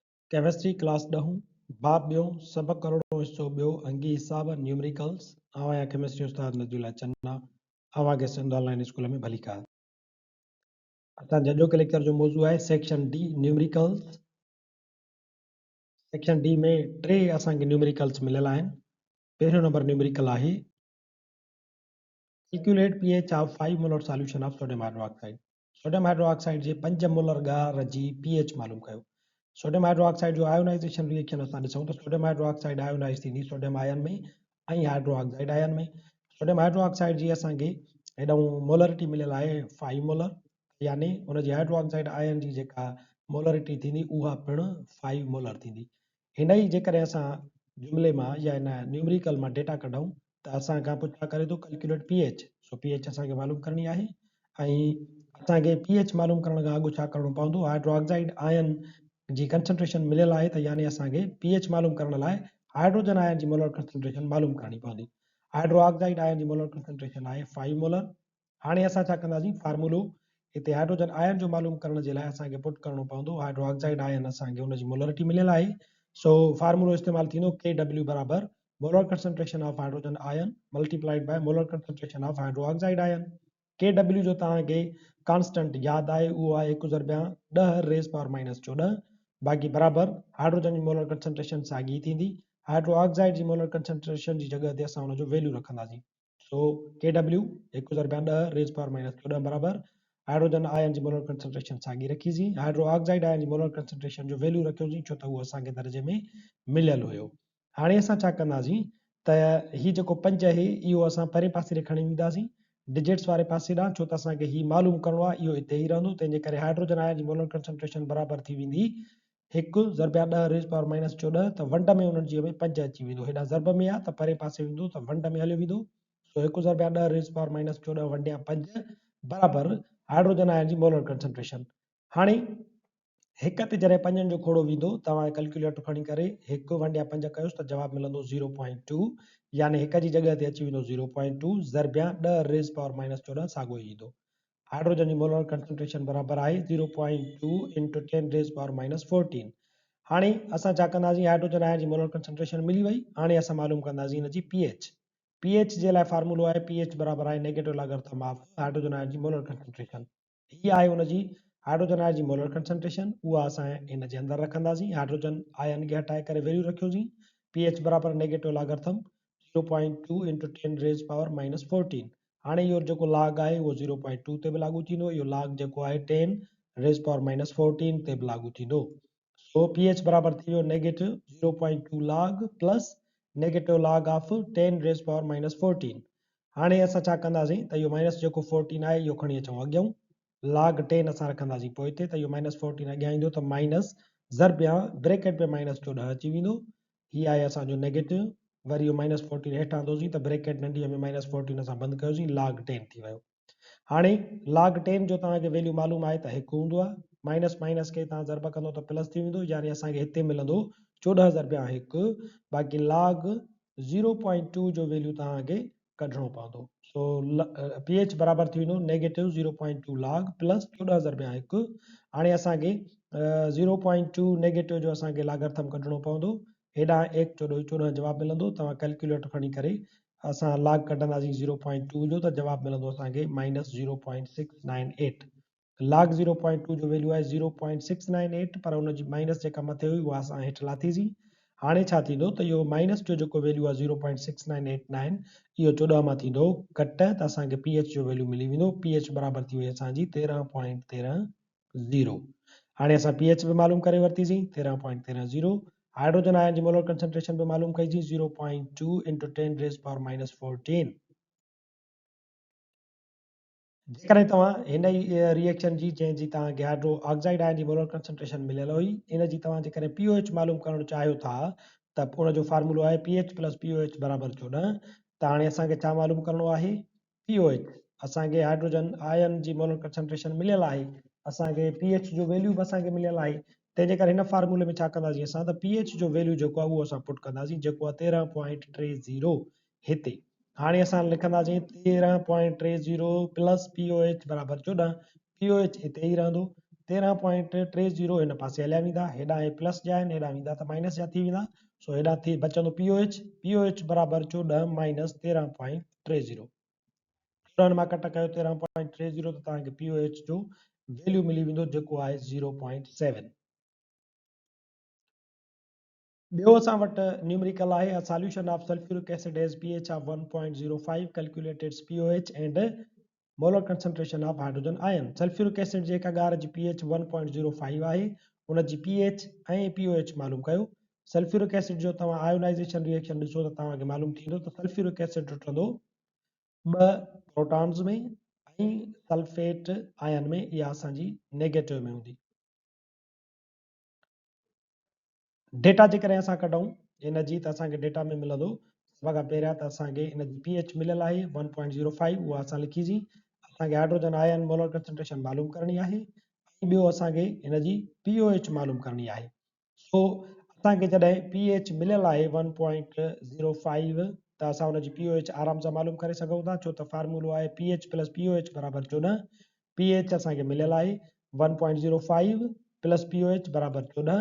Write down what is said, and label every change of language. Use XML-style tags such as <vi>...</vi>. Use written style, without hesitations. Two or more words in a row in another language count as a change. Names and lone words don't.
<en>Chemistry class</en> <sd>10 बाब ॿियो सबक करोड़ो हिस्सो ॿियो अंगी हिसाब न्यूमेरिकल्स आवां केमिस्ट्री उस्ताद नजूला चन्ना आवां के सिंध ऑनलाइन स्कूल में भली का असां जजो के लेक्चर जो मौजू है</sd> <en>Section D numericals. Section D</en> <sd>में टे असां के न्यूमेरिकल्स मिलियल आहिनि। पहिरियों नंबर न्यूमेरिकल आहे</sd> <en>Calculate pH of 5 molar solution of sodium hydroxide. sodium hydroxide</en> <sd>जे 5 मोलर ॻार जी pH मालूम कयो।</sd> <en>sodium hydroxide</en> <sd>जो</sd> <en>ionization reaction</en> <sd>असां ॾिसूं त</sd> <en>sodium hydroxide</en> <sd>आयोनाइज थींदी</sd> <en>sodium ion</en> <sd>में ऐं</sd> <en>hydroxide ion</en> <sd>में।</sd> <en>sodium hydroxide</en> <sd>जी असांखे हेॾां मोलरिटी मिलियल आहे 5 मोलर, यानी उन जी</sd> <en>hydroxide ion</en> <sd>जी जेका मोलरिटी थींदी उहा पिणु 5 मोलर थींदी। हिन ई जेकॾहिं असां जुमिले मां या हिन न्यूमेरिकल मां डेटा कढूं त असां खां पुछा करे थो</sd> <en>calculate pH.</en> <sd>सो pH असांखे मालूम करणी आहे ऐं असांखे pH मालूम करण खां अॻु छा करणो पवंदो,</sd> <en>hydroxide ion</en> <sd>जी कंसंट्रेशन मिलियल आहे त यानी असांखे pH मालूम करण लाइ</sd> <en>hydrogen ion</en> <sd>जी</sd> <en>molar concentration</en> <sd>मालूम करणी पवंदी।</sd> <en>hydroxide ion</en> <sd>जी</sd> <en>molar concentration</en> <sd>आहे 5 मोलर। हाणे असां छा कंदासीं, फार्मूलो हिते</sd> <en>hydrogen ion</en> <sd>जो मालूम करण जे लाइ असांखे पुट करणो पवंदो</sd> <en>hydroxide ion</en> <sd>असांखे हुन जी मोलरिटी मिलियल आहे। सो फार्मूलो इस्तेमाल थींदो KW बराबर</sd> <en>molar concentration of hydrogen ion multiplied by molar concentration of hydroxide ion.</en> <sd>KW जो तव्हांखे कांस्टेंट यादि आहे, उहो आहे 1 ज़रबिया</sd> <en>10 raise power minus 14.</en> <sd>बाक़ी बराबर हाइड्रोजन जी</sd> <en>molar concentration</en> <sd>साॻी थींदी। हाइड्रोक्साइड जी</sd> <en>molar concentration</en> <sd>जी जगह ते असां हुनजो वैल्यू रखंदासीं। सो KW 1 ज़रबिया</sd> <en>10 raise power minus 14</en> <sd>बराबर</sd> <en>hydrogen ion</en> <sd>जी</sd> <en>molar concentration</en> <sd>साॻी रखीसीं,</sd> <en>hydroxide ion</en> <sd>जी</sd> <en>molar concentration</en> <sd>जो वैल्यू रखियोसीं छो त उहो असांखे दर्जे में मिलियल हुयो। हाणे असां छा कंदासीं त ही जेको 5 आहे इहो असां परे पासे ॾे खणी वेंदासीं डिजिट्स वारे पासे ॾांहुं, छो त असांखे ही मालूम करणो आहे, इहो हिते ई रहंदो। तंहिंजे करे</sd> <en>hydrogen ion</en> <sd>जी</sd> <en>molar concentration</en> <sd>बराबर थी वेंदी 1 ज़रबिया</sd> <en>10 raise power minus 14</en> <sd>त वंड में उन्हनि जी में 5 अची वेंदो। हेॾा ज़रब में आहे त परे पासे वेंदो त वंड में हलियो वेंदो। सो 1 ज़रबिया</sd> <en>10 raise power minus 14</en> <sd>वंडिया 5 बराबर</sd> <en>hydrogen ion</en> <sd>जी</sd> <en>molar concentration.</en> <sd>हाणे हिक ते जॾहिं 5 जो खोड़ो वेंदो तव्हां कैलकुलेटर खणी करे 1 वंडिया 5 कयोसि त जवाब मिलंदो 0.2, यानी हिक जी जगह ते अची वेंदो 0.2 ज़रबिया</sd> <en>10 raise power minus 14</en> <sd>साॻियो ई ईंदो। हाइड्रोजन जी</sd> <en>molar concentration</en> <sd>बराबर आहे</sd> <en>0.2 into 10 raise power minus 14.</en> <sd>हाणे असां छा कंदासीं,</sd> <en>hydrogen ion</en> <sd>जी</sd> <en>molar concentration</en> <sd>मिली वई। हाणे असां मालूम कंदासीं हिन जी pH जे लाइ फार्मूलो आहे pH बराबर आहे</sd> <en>negative logarithm of hydrogen ion</en> <sd>जी</sd> <en>molar concentration.</en> <sd>हीअ आहे हुन जी</sd> <en>hydrogen ion</en> <sd>जी</sd> <en>molar concentration,</en> <sd>उहा असां हिन जे अंदरि रखंदासीं।</sd> <en>hydrogen ion</en> <sd>खे हटाए करे वैल्यू रखियोसीं pH बराबर</sd> <en>negative logarithm 0.2 into 10 raise power minus 14.</en> <sd>हाणे इहो जेको लाग आहे उहो 0.2 ते बि लागू थींदो, इहो लाग जेको आहे</sd> <en>10 raise power minus 14</en> <sd>ते बि लागू थींदो। सो pH बराबर थी वियो</sd> <en>negative 0.2 log plus negative log of 10 raise power minus 14.</en> <sd>हाणे असां छा कंदासीं त इहो माइनस जेको 14 आहे इहो खणी अचूं अॻियां, लाग 10 असां रखंदासीं पोइ हिते, त इहो माइनस 14 अॻियां ईंदो त माइनस ज़रबिया ब्रैकेट में माइनस 14 अची वेंदो। हीअ आहे असांजो नेगेटिव, वरी इहो माइनस 14 हेठां ईंदोसीं त ब्रैकेट नंढीअ में माइनस 14 असां बंदि कयोसीं, लाग 10 थी वियो। हाणे लाग 10 जो तव्हांखे वैल्यू मालूम आहे त 1 हूंदो आहे, माइनस माइनस खे तव्हां ज़रब कंदो त प्लस थी वेंदो, यानी असांखे हिते मिलंदो 14 ज़रबिया 1। बाक़ी लाग 0.2 जो वैल्यू तव्हांखे कढणो पवंदो। सो pH बराबर थी वेंदो</sd> <en>negative 0.2 log plus 14</en> <sd>ज़रबिया 1। हाणे असांखे 0.2 नेगेटिव जो असांखे लागरथम कढणो पवंदो, हेॾां 1 14 14 जवाब मिलंदो। तव्हां कैलकुलेटर खणी करे असां लाग कढंदासीं 0.2 जो त जवाब मिलंदो असांखे माइनस 0.698। लाग 0.2 जो वैल्यू आहे 0.698, पर हुन जी माइनस जेका मथे हुई उहा असां हेठि लाथीसीं। हाणे छा थींदो त इहो माइनस जो जेको वैल्यू आहे 0.6989 इहो 14 मां थींदो कट त असांखे pH जो वैल्यू मिली वेंदो। pH बराबर थी वई असांजी 13.13 हाणे असां pH बि मालूम करे वरितीसीं 13.13। हाइड्रोजन आयन जी</sd> <en>molar concentration</en> <sd>बि मालूम कईसीं</sd> <en>0.2 into 10 raise power minus 14.</en> <sd>जेकॾहिं तव्हां हिन ई रिएक्शन जी जंहिंजी तव्हांखे</sd> <en>hydro oxide ion</en> <sd>जी</sd> <en>molar concentration</en> <sd>मिलियल हुई, इन जी तव्हां जेकॾहिं pOH मालूम करणु चाहियो था त उन जो फार्मूलो आहे</sd> <en>pH plus pOH</en> <sd>बराबर 14। त हाणे असांखे छा मालूम करणो आहे, pOH असांखे</sd> <en>hydrogen ion</en> <sd>जी</sd> <en>molar concentration</en> <sd>मिलियल आहे, असांखे pH जो वैल्यू बि असांखे मिलियल आहे। तंहिंजे करे हिन फार्मूले में छा कंदासीं असां त pH जो वैल्यू जेको आहे उहो असां पुट कंदासीं, जेको आहे 13.30 हिते। हाणे असां लिखंदासीं</sd> <en>13.30 plus pOH</en> <sd>बराबर 14। pOH हिते ई रहंदो 13.30 हिन पासे हलिया वेंदा, हेॾां हे प्लस जा आहिनि, हेॾां वेंदा त माइनस जा थी वेंदा। सो हेॾां थी बचंदो POH बराबरि</sd> <en>14 minus 13.30.</en> <sd>14 मां कट कयो 13.30 त तव्हांखे POH जो वैल्यू मिली वेंदो जेको आहे 0.7। ॿियो असां वटि न्यूमेरिकल आहे</sd> <en>solution of sulphuric acid has pH of 1.05 calculate its POH and molar concentration of hydrogen ion. sulphuric acid</en> <sd>जे हिक गार जी pH 1.05 आहे, उन जी pH ऐं POH मालूम कयो।</sd> <en>sulphuric acid</en> <sd>जो तव्हां</sd> <en>ionization reaction</en> <sd>ॾिसो त तव्हांखे मालूम थींदो त</sd> <en>sulphuric acid</en> <sd>टुटंदो 2 प्रोटॉन्स में ऐं</sd> <en>sulphate ion</en> <sd>में, इहा असांजी नेगेटिव में हूंदी। डेटा जेकॾहिं असां कढूं इन जी त असांखे डेटा में मिलंदो सभ खां पहिरियां त असांखे इन जी pH मिलियल आहे 1.05, उहा असां लिखीसीं। असांखे</sd> <en>hydrogen ion molar concentration</en> <sd>मालूम करणी आहे ऐं ॿियो असांखे इन जी POH मालूम करणी आहे। सो असांखे जॾहिं pH मिलियल आहे 1.05 त असां हुन जी POH आराम सां मालूम करे सघूं था, छो त फार्मूलो आहे</sd> <en>pH plus POH</en> <sd>बराबरि 14। pH असांखे मिलियल आहे</sd> <en>1.05 plus POH</en> <sd>बराबरि 14।</sd>